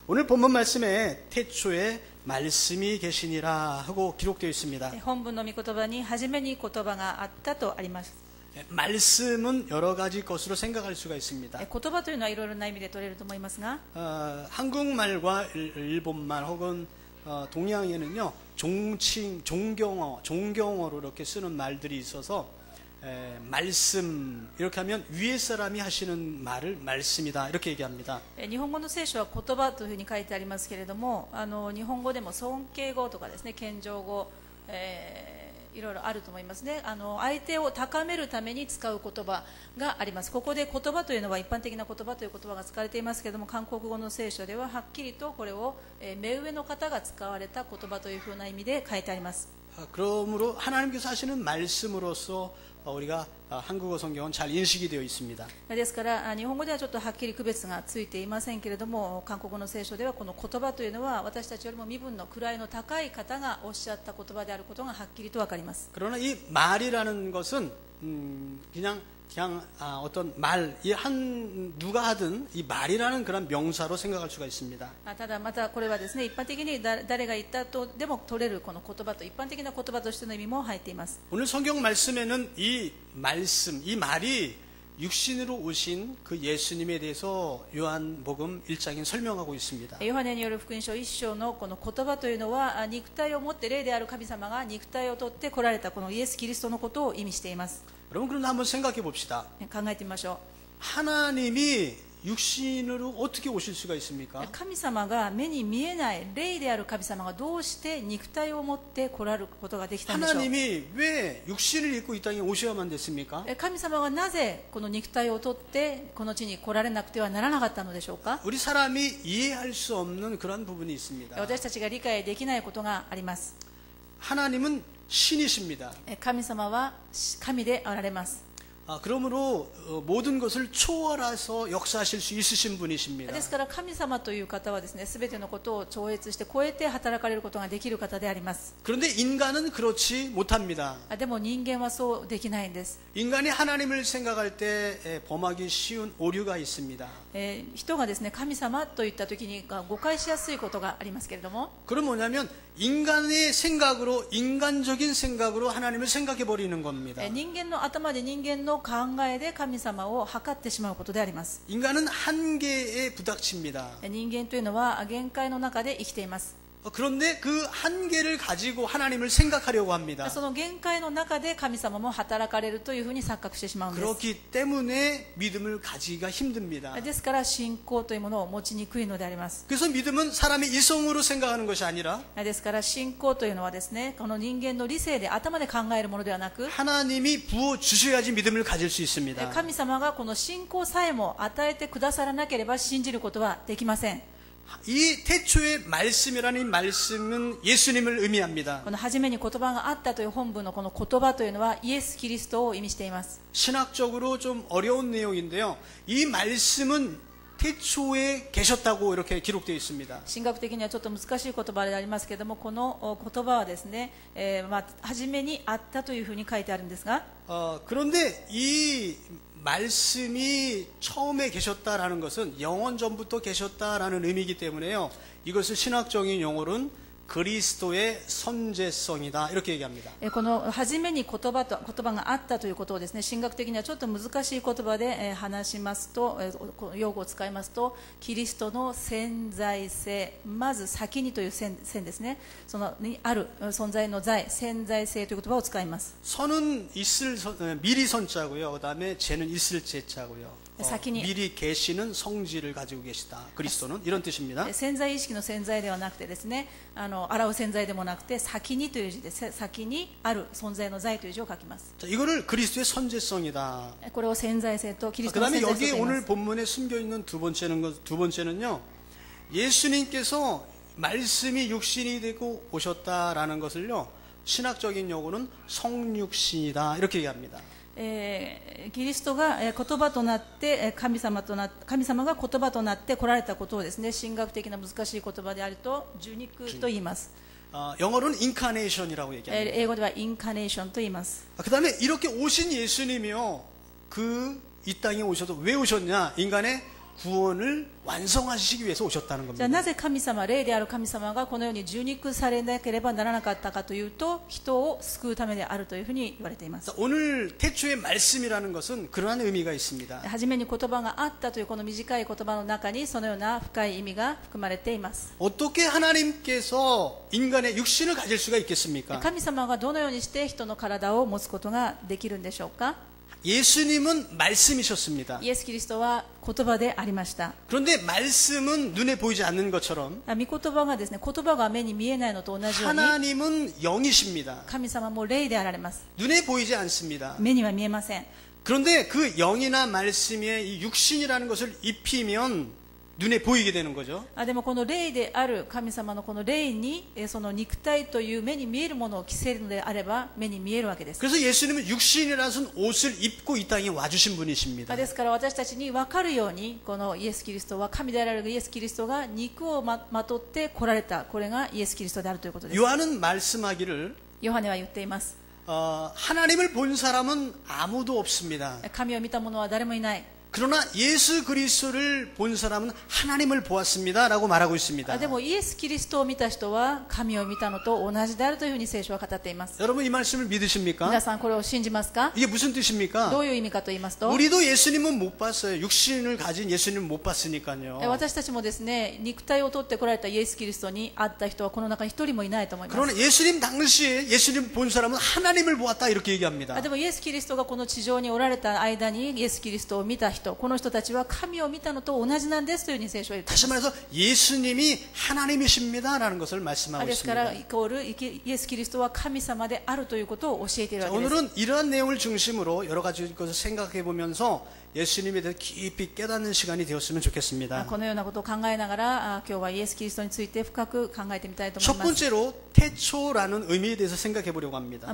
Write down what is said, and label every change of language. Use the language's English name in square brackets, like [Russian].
[Korean] 오늘 본문 말씀에 태초에 말씀이 계시니라 하고 기록되어 있습니다. [Japanese] 本文の御言葉に初めに言葉があったとあります。 [Korean] 말씀은 여러 가지 것으로 생각할 수가 있습니다. [Japanese] 言葉というのはいろいろな意味で取れると思いますが、 [Korean] 한국말과 일본말 혹은 동양에는요 종칭, 종경어로 이렇게 쓰는 말들이 있어서 말씀 이렇게 하면 위에 사람이 하시는 말을 말씀이다 이렇게 얘기합니다. [Japanese] 日本語の聖書は言葉というふうに書いてありますけれども、日本語でも尊敬語とかですね、謙譲語、いろいろあると思いますね。相手を高めるために使う言葉があります。ここで言葉というのは一般的な言葉という言葉が使われていますけれども、韓国語の聖書でははっきりとこれを目上の方が使われた言葉というふうな意味で書いてあります。 [Korean] 그러므로 하나님께서 하시는 말씀으로서 우리가 한국어 성경은 잘 인식이 되어 있습니다. [Japanese] ですから日本語ではちょっとはっきり区別がついていませんけれども、韓国語の聖書ではこの言葉というのは私たちよりも身分の位の高い方がおっしゃった言葉であることがはっきりとわかります。 [Korean] 그러나 이 말이라는 것은 그냥 어떤 말, 누가 하든 이 말이라는 그런 명사로 생각할 수가 있습니다. [Japanese] ただまたこれはですね、一般的に誰が言ったとでも取れるこの言葉と一般的な言葉としての意味も入っています。 [Korean] 오늘 성경 말씀에는 이 말씀, 이 말이 육신으로 오신 그 예수님에 대해서 요한복음 1장에 설명하고 있습니다. [Japanese] ヨハネによる福音書1章のこの言葉というのは、肉体を持って霊である神様が肉体を取って来られたこのイエス・キリストのことを意味しています。 [Korean] 여러분 그런데 한번 생각해 봅시다. [Japanese] 考えてみましょう。 [Korean] 하나님이 육신으로 어떻게 오실 수가 있습니까? [Japanese] 神様が目に見えない霊である神様がどうして肉体を持って来られることができたんでしょう。 [Korean] 하나님이 왜 육신을 입고 이 땅에 오셔야만 됐습니까? [Japanese] 神様がなぜこの肉体を取ってこの地に来られなくてはならなかったのでしょうか。 [Korean] 우리 사람이 이해할 수 없는 그런 부분이 있습니다. [Japanese] 私たちが理解できないことがあります。 [Korean] 하나님은 신이십니다. [Japanese] 神様は神であられます。 [Korean] 그러므로 모든 것을 초월해서 역사하실 수 있으신 분이십니다. [Japanese] ですから神様という方はですね、すべてのことを超越して超えて働かれることができる方であります。 [Korean] 그런데 인간은 그렇지 못합니다. [Japanese] でも人間はそうできないんです。 [Korean] 인간이 하나님을 생각할 때 범하기 쉬운 오류가 있습니다. [Japanese] 人がですね、神様といった時に誤解しやすいことがありますけれども、 [Korean] 그건 뭐냐면 인간의 생각으로 인간적인 생각으로 하나님을 생각해 버리는 겁니다. [Japanese] 人間の頭で人間の考えで神様を測ってしまうことであります。 [Korean] 인간은 한계에 부닥칩니다. [Japanese] 人間というのは限界の中で生きています。 [Korean] 그런데 그 한계를 가지고 하나님을 생각하려고 합니다. [Japanese] その限界の中で神様も働かれるというふうに錯覚してしまうんです。 [Korean] 그렇기 때문에 믿음을 가지기가 힘듭니다. [Japanese] ですから信仰というものを持ちにくいのであります。 [Korean] 그래서 믿음은 사람의 이성으로 생각하는 것이 아니라 [Japanese] ですから信仰というのはですね、この人間の理性で頭で考えるものではなく、 [Korean] 하나님이 부어 주셔야지 믿음을 가질 수 있습니다. [Japanese] 神様がこの信仰さえも与えてくださらなければ信じることはできません。 [Korean] 이 태초의 말씀이라는 이 말씀은 예수님을 의미합니다. [Japanese] この初めに言葉があったという本文のこの言葉というのはイエス・キリストを意味しています。 [Korean] 신학적으로 좀 어려운 내용인데요. 이 말씀은 태초에 계셨다고 이렇게 기록되어 있습니다. [Japanese] 神学的にはちょっと難しい言葉でありますけれども、この言葉はですね、初めにあったというふうに書いてあるんですが、 [Korean] 그런데 이 말씀이 처음에 계셨다라는 것은 영원 전부터 계셨다라는 의미이기 때문에요. 이것을 신학적인 용어로는 그리스도의 선제성이다 이렇게 얘기합니다. [Japanese] この初めに言葉があったということをですね、神学的にはちょっと難しい言葉で話しますと、用語を使いますと、キリストの潜在性、まず先にという線ですね、そのにある存在の在、潜在性という言葉を使います。 [Korean] 선은 미리 선자고요. 그다음에 제는 있을 제자고요. 미리 계시는 성질을 가지고 계시다. 그리스도는 이런 뜻입니다. [Japanese] 潜在意識の潜在ではなくてですね、洗う潜在でもなくて先にという字で、先にある存在の在という字を書きます。 [Korean] 자, 이거를 그리스도의 선제성이다. [Japanese] これを潜在性とキリストの [Korean] 그다음에 [Japanese] 潜在性と言いま [Korean] 오늘 [Japanese] す。 [Korean] 본문에 숨겨 있는 두 번째는요. 예수님께서 말씀이 육신이 되고 오셨다라는 것을요. 신학적인 용어는 성육신이다 이렇게 얘기합니다. [Japanese] キリストが言葉となって神様が言葉となって来られたことをですね、神学的な難しい言葉であると受肉と言います。 [Korean] 영어로는 incarnation이라고 얘기합니다. [Japanese] 英語ではインカネーションと言います。 [Korean] 그다음에 이렇게 오신 예수님이요. 이 땅에 오셔도 왜 오셨냐? 인간의 구원을 완성하시기 위해서 오셨다는 [Japanese] じゃあなぜ神様、霊である神様がこのように受肉されなければならなかったかというと、人を救うためであるというふうに言われています。 [Korean] 오늘 태초의 말씀이라는 것은 그러한 의미가 있습니다. [Japanese] 初めに言葉があったというこの短い言葉の中にそのような深い意味が含まれています。 [Korean] 어떻게 하나님께서 인간의 육신을 가질 수가 있겠습니까? [Japanese] 神様がどのようにして人の体を持つことができるんでしょうか。 [Korean] 예수님은 말씀이셨습니다. [Japanese] イエス・キリストは言葉でありました。 [Korean] 그런데 말씀은 눈에 보이지 않는 것처럼 [Japanese] 御言葉がですね、言葉が目に見えないのと同じように、 [Korean] 하나님은 영이십니다. [Japanese] 神様も霊であられます。 [Korean] 눈에 보이지 않습니다. [Japanese] 目には見えません。 [Korean] 그런데 그 영이나 말씀에 이 육신이라는 것을 입히면 눈에 보이게 되는 거죠. [Japanese] でもこの霊である神様のこの霊にその肉体という目に見えるものを着せるのであれば目に見えるわけです。 [Korean] 그래서 예수님은 육신이라는 옷을 입고 이 땅에 와주신 분이십니다. [Japanese] ですから私たちに分かるようにこのイエス・キリストは神であられるイエス・キリストが肉をまとって来られた、これがイエス・キリストであるということです。 [Korean] 요한은 말씀하기를 [Japanese] ヨハネは言っています。 [Korean] 하나님을 본 사람은 아무도 없습니다. [Japanese] 神を見た者は誰もいない。 [Korean] 그러나 예수 그리스도를 본 사람은 하나님을 보았습니다라고 말하고 있습니다. [Japanese] でもイエス・キリストを見た人は神を見たのと同じであるというふうに聖書は語っています。 [Korean] 여러분 이 말씀을 믿으십니까? [Japanese] 皆さんこれを信じますか？ [Korean] 이게 무슨 뜻입니까? [Japanese] どういう意味かと言いますと、 [Korean] 우리도 예수님은 못 봤어요. 육신을 가진 예수님은 못 봤으니까요. [Japanese] 私たちもですね、肉体を取ってこられたイエス・キリストに会った人はこの中に一人もいないと思います。 [Korean] 그러나 예수님 당시에 예수님 본 사람은 하나님을 보았다 이렇게 얘기합니다. [Japanese] でもイエス・キリストがこの地上におられた間にイエス・キリストを見た人、この人たちは神を見たのと同じなんですというふうに聖書は言ってい [Korean] 다시 [Japanese] ます。 [Korean] 말해서 예수님이 하나님이십니다라는 것을 말씀하고 [Japanese] ですから [Korean] 있습니다. [Japanese] イコールイエス・キリストは神様であるということを教えている [Korean] 자, [Japanese] わけです。 [Korean] 오늘은 이러한 내용을 중심으로 여러 가지 것을 생각해 보면서 예수님에 대해 깊이 깨닫는 시간이 되었으면 좋겠습니다. [Japanese] このようなことを考えながら今日はイエス・キリストについて深く考えてみたいと思 [Korean] 첫 [Japanese] います。 [Korean] 번째로 태초라는 의미에 대해서 생각해 보려고 합니다.